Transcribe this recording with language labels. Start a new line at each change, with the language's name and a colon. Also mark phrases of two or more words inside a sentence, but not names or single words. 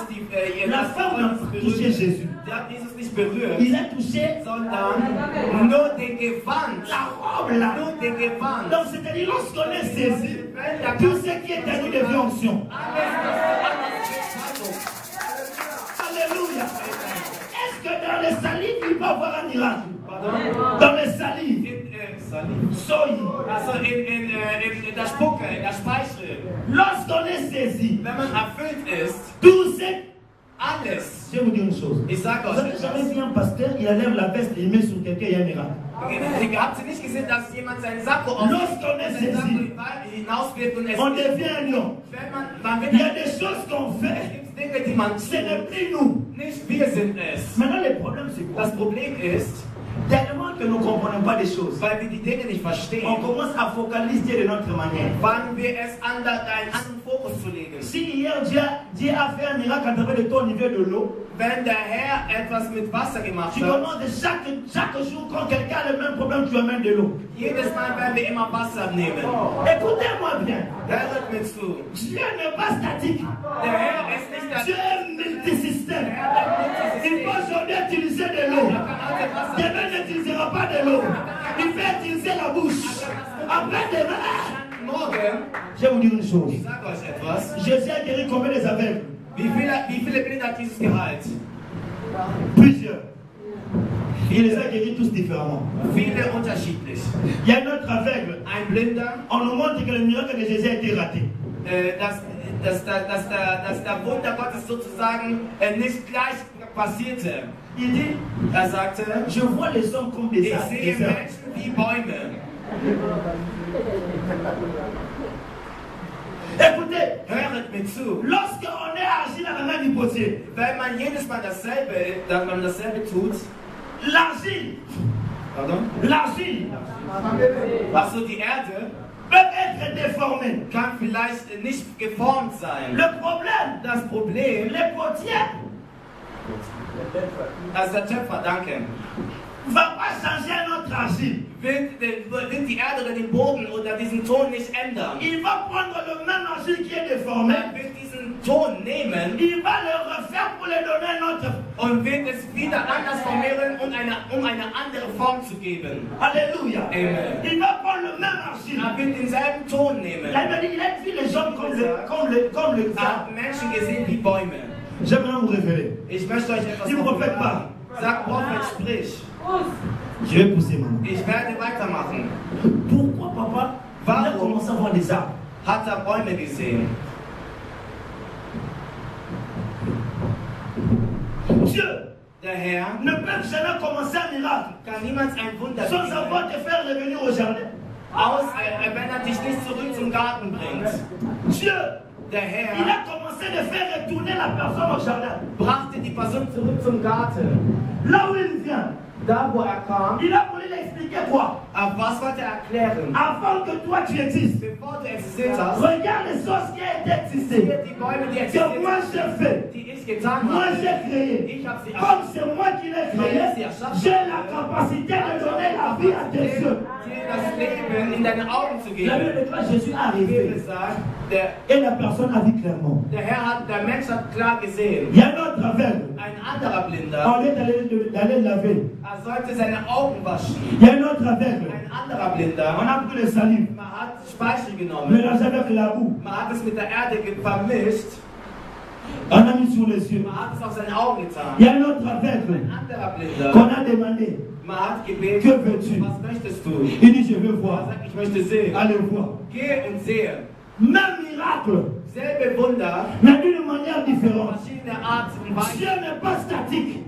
French: La femme n'a pas touché Jésus.
German: Sie hat Jesus nicht berührt,
French: Il a touché
German: sondern nur den Gewand.
French: la robe là.
German: Nur den Gewand.
French: Donc c'est-à-dire lorsqu'on est saisi, tout ce qui est à nous devient onction. Alléluia. Est-ce que dans les salives, il peut y avoir un miracle? Dans les salives, soy.
German: Also in der Spucke, in der Speichel.
French: Lorsqu'on est saisi,
German: Wenn man erfüllt ist,
French: tout c'est.
German: alles.
French: Je vais vous dire une chose.
German: Ich sage
French: Vous
German: euch
French: avez jamais
German: etwas.
French: vu un pasteur, il enlève la veste et il met sur quelqu'un, il y a un miracle.
German: Habt ihr nicht gesehen, dass jemand seinen Sakko
French: Lorsqu'on est saisi,
German: hinauswirft und es
French: on devient un lion.
German: wenn man wird
French: Il y a des choses qu'on fait,
German: Dinge, die man
French: ce n'est plus nous.
German: nicht wir sind es.
French: Maintenant, le problème, c'est quoi?
German: Das Problem ist,
French: Tellement que nous ne comprenons pas des choses,
German: weil wir die Dinge nicht verstehen,
French: on commence à focaliser de notre manière.
German: fangen wir es an, da einen anderen Fokus zu legen.
French: Si hier Dieu a fait un miracle à travers de ton niveau de l'eau,
German: Wenn der Herr etwas mit Wasser gemacht
French: tu
German: hat,
French: commences chaque jour quand quelqu'un a le même problème, tu amènes de l'eau.
German: jedes Mal werden wir immer Wasser nehmen.
French: Écoutez-moi bien,
German: Hört mir zu.
French: Dieu n'est pas statique.
German: Der Herr ist nicht der
French: Dieu est multisystème.
German: Herr,
French: Il peut aujourd'hui utiliser de l'eau. Demain n'utilisera pas de l'eau. Il peut utiliser la bouche. Après demain,
German: Morgen,
French: je vais vous dire une chose.
German: ich sage euch etwas,
French: Jésus a guéri combien des aveugles?
German: wie viele Blinde hat Jesus geheilt?
French: Plusieurs. Il les a guéris tous différemment.
German: Viele unterschiedlich.
French: Il y a un autre aveugle.
German: Ein Blinder,
French: On nous montre que le miracle de Jésus a été raté.
German: dass der Wunder Gottes sozusagen nicht gleich passierte.
French: Il dit,
German: Sagte,
French: je vois les hommes comme des
German: ich
French: arbres.
German: sehe Menschen wie Bäume.
French: Écoutez,
German: Höret mir zu.
French: lorsqu'on est agi dans la main du potier,
German: Wenn man jedes Mal dasselbe tut,
French: l'argile,
German: also die Erde,
French: peut être déformée.
German: kann vielleicht nicht geformt sein.
French: Le problème,
German: Das Problem,
French: les potiers
German: also der Töpfer, danke,
French: ne va pas changer notre argile.
German: wird die Erde oder den Boden oder diesen Ton nicht ändern.
French: Il va prendre le même argile qui est déformé,
German: Er wird diesen Ton nehmen
French: il va le refaire pour lui donner un autre.
German: und wird es wieder anders formieren, um eine andere Form zu geben.
French: Alléluia. Amen. Il va prendre le même argile.
German: Er wird denselben Ton nehmen.
French: Il a vu les gens comme le
German: Er hat Menschen gesehen wie Bäume.
French: J'aimerais vous révéler.
German: Ich möchte euch etwas Die Prophet sagen. Sag Prophet, sprich.
French: Je vais pousser maman.
German: Ich werde weitermachen.
French: Pourquoi papa il a commencé à voir des arbres?
German: Hat er Bäume gesehen?
French: Dieu
German: Der Herr
French: ne peut jamais commencer un miracle
German: kann niemals ein Wunder
French: sans
German: tun,
French: avoir te faire revenir au jardin.
German: wenn er dich nicht zurück zum Garten bringt.
French: Dieu,
German: Der
French: il
German: Herr
French: a commencé de faire retourner la personne au jardin.
German: brachte die Person zurück zum Garten.
French: Là où il vient,
German: Da, wo er kam,
French: il a voulu l'expliquer quoi?
German: aber was wollte er erklären?
French: Avant que toi tu existes,
German: Bevor du existiert hast,
French: regarde les choses qui ont été existées.
German: hier die Bäume, die
French: Que
German: existiert
French: moi
German: haben,
French: j'ai fait,
German: die ich getan
French: moi
German: habe.
French: j'ai créé.
German: Ich habe sie
French: Comme c'est moi qui l'ai créé, j'ai la capacité de donner la vie à tes yeux.
German: dir das Leben in deine Augen zu
French: La
German: geben.
French: Bible déclare Jésus est
German: Die
French: arrivé
German: Bibel sagt, der
French: et la personne a vu clairement.
German: Der Mensch hat klar gesehen.
French: Il y a un autre aveugle.
German: Ein anderer Blinder,
French: Au lieu d'aller laver,
German: er sollte seine Augen waschen.
French: il y a un autre aveugle.
German: Ein anderer
French: On
German: Blinder,
French: a pris le salive,
German: man hat Speichel genommen,
French: mélangé avec la boue,
German: man hat es mit der Erde vermischt,
French: on a mis sur les yeux.
German: man hat es auf seine Augen
French: Il y
German: getan.
French: a un autre aveugle
German: Ein anderer Blinder,
French: qu'on a demandé,
German: man hat
French: que
German: gebeten,
French: veux-tu?
German: was möchtest du?
French: Il dit, je veux
German: Er
French: voir.
German: sagt, ich möchte sehen.
French: Allez voir.
German: Geh und sehe.
French: Même miracle,
German: Selbe Wunder,
French: mais d'une manière différente.
German: verschiedene Art und
French: Dieu
German: Weise.
French: n'est pas statique.